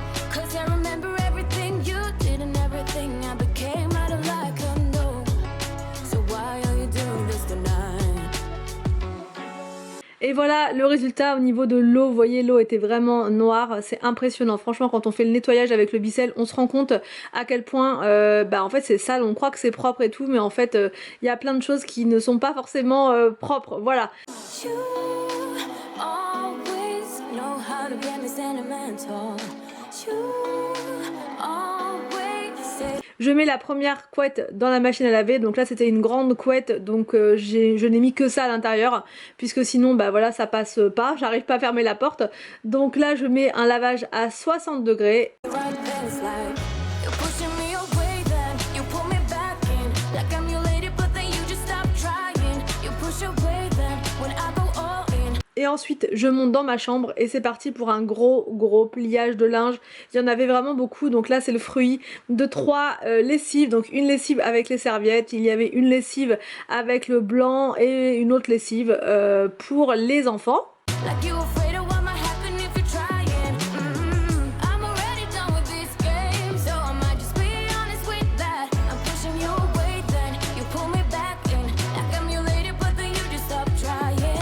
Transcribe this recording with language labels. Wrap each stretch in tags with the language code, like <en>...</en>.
<en>'Cause I remember everything you did and everything I became out of like a no. So why are you doing this tonight?</en> <fr>Et voilà le résultat au niveau de l'eau, vous voyez l'eau était vraiment noire, c'est impressionnant. Franchement quand on fait le nettoyage avec le Bicel, on se rend compte à quel point en fait c'est sale, on croit que c'est propre et tout, mais en fait il y a plein de choses qui ne sont pas forcément propres, voilà.</fr> <en>You always know how to get me sentimental. You always say</en> <fr>Je mets la première couette dans la machine à laver, donc là c'était une grande couette, donc je n'ai mis que ça à l'intérieur, puisque sinon bah voilà ça passe pas, j'arrive pas à fermer la porte. Donc là je mets un lavage à 60 degrés.</fr> <en>Right then it's like you're pushing me away, then you pull me back in. Like I'm your lady, but then you just stop trying. You push away, then when I go all in.</en> <fr>Et ensuite je monte dans ma chambre et c'est parti pour un gros pliage de linge. Il y en avait vraiment beaucoup, donc là c'est le fruit de 3 lessives, donc une lessive avec les serviettes, il y avait une lessive avec le blanc et une autre lessive pour les enfants.</fr> <en>Like you afraid of what might happen if you're trying. I'm already done with this game, so I might just be honest with that. I'm pushing you away, then you pull me back in. Like I'm your lady, but then you just stop trying.</en>